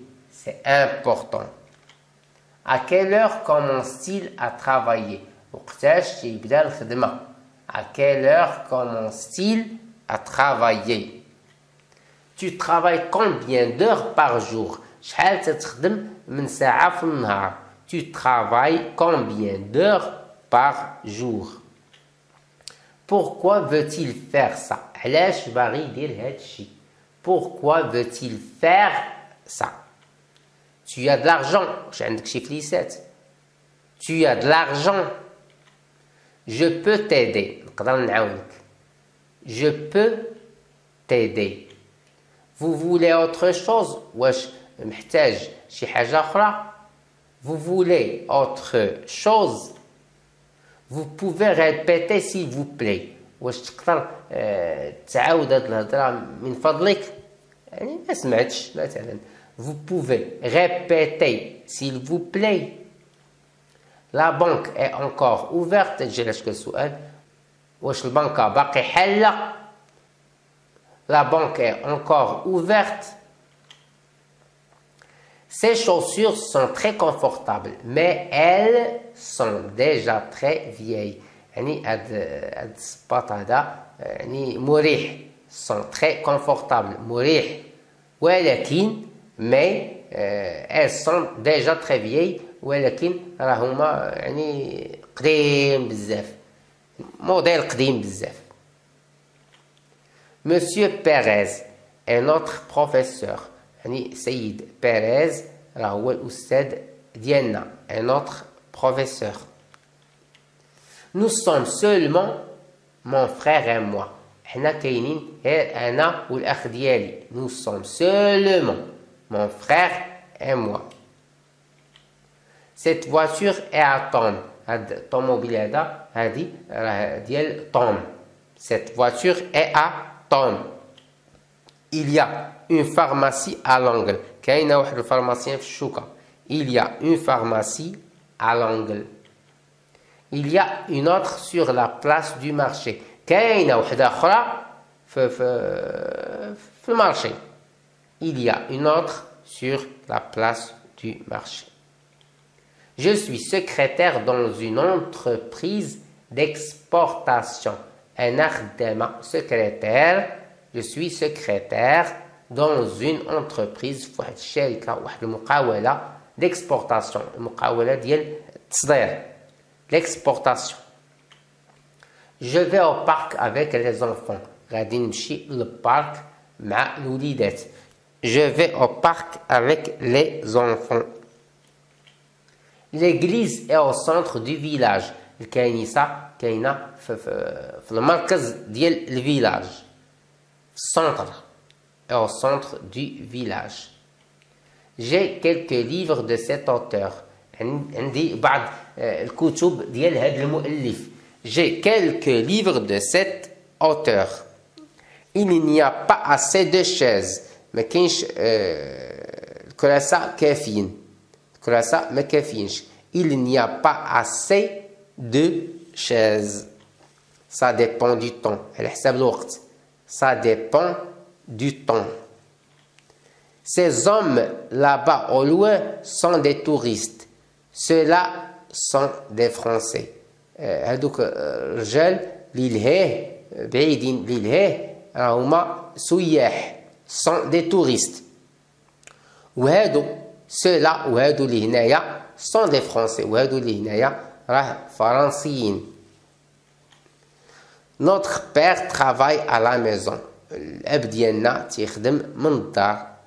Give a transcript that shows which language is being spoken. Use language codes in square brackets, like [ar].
[fr] C'est important. À quelle heure commence-t-il à travailler? [ar] وقتاش تيبدا الخدمة. [fr] À quelle heure commence-t-il à travailler? Tu travailles combien d'heures par jour? [ar] شحال تتخدم من ساعة في النهار. [fr] Tu travailles combien d'heures par jour? Pourquoi veut-il faire ça? [ar] علاش باغي يدير هاد الشي؟ [fr] Pourquoi veut-il faire ça? Tu as de l'argent. [ar] واش عندك شي فليسات؟ [fr] Tu as de l'argent. Je peux t'aider. [ar] نقدر نعاونك. [fr] Je peux t'aider. Vous voulez autre chose? [ar] واش محتاج شي حاجة أخرى؟ [fr] Vous voulez autre chose? Vous pouvez répéter s'il vous plaît. [ar] واش تقدر تعاود هاد الهضرة من فضلك؟ يعني ما سمعتش مثلا. [fr] Vous pouvez répéter s'il vous plaît. La banque est encore ouverte. [ar] جي علاش السؤال واش البنكة باقي حالة. [fr] La banque est encore ouverte. Ces chaussures sont très confortables, mais elles sont déjà très vieilles. [ar] يعني هاد السباط هذا يعني مريح. [fr] sont très confortables [ar] مريح. ولكن [fr] mais elles sont déjà très vieilles. [ar] ولكن راهما يعني قديم بزاف. موديل قديم بزاف. [fr] Monsieur Pérez est notre professeur. [ar] يعني سيد بيريز راه هو الأستاذ ديالنا. [fr] un autre professeur. Nous sommes seulement mon frère et moi. [ar] حنا كاينين غير أنا والأخ ديالي. [fr] Nous sommes seulement mon frère et moi. Cette voiture est à Tom. [ar] هاد الطوموبيل هذا هادي راه ديال توم. [fr] Cette voiture est à Tom. Il y a une pharmacie à l'angle. [ar] كاينه واحد الفارماسيين في الشوكه. [fr] Il y a une pharmacie à l'angle. Il y a une autre sur la place du marché. [ar] كاينه واحده اخرى في المارشي. [fr] Il y a une autre sur la place du marché. Je suis secrétaire dans une entreprise d'exportation. [ar] أنا خدامة secrétaire. [fr] Je suis secrétaire dans une entreprise [ar] في واحد الشركة واحد المقاولة [fr] d'exportation. [ar] المقاولة ديال التصدير. [fr] L'exportation. Je vais au parc avec les enfants. [ar] غادي نمشي للبارك مع الوليدات. [fr] Je vais au parc avec les enfants. L'église est au centre du village. [ar] الكنيسة كاينة في المركز ديال الفيلاج. [fr] Centre est au centre du village. J'ai quelques livres de cet auteur. [ar] عندي بعض الكتب ديال هذا المؤلف. [fr] J'ai quelques livres de cet auteur. Il n'y a pas assez de chaises. [ar] ما كاينش الكراسة كافيين. الكراسة ما كافيينش. [fr] Il n'y a pas assez de chaises. Ça dépend du temps. [ar] على حساب الوقت. [fr] Ça dépend du temps. Ces hommes là-bas au loin sont des touristes. Ceux-là sont des Français. [ar] هذوك الرجال اللي لهيه بعيدين اللي لهيه راهما سياح. [fr] sont des touristes. [ar] وهادو [fr] ceux-là [ar] وهادو اللي هنايا [fr] sont des Français. [ar] وهادو اللي هنايا راه فرنسيين. [fr] Notre père travaille à la maison. [ar] الأب ديالنا تيخدم من الدار.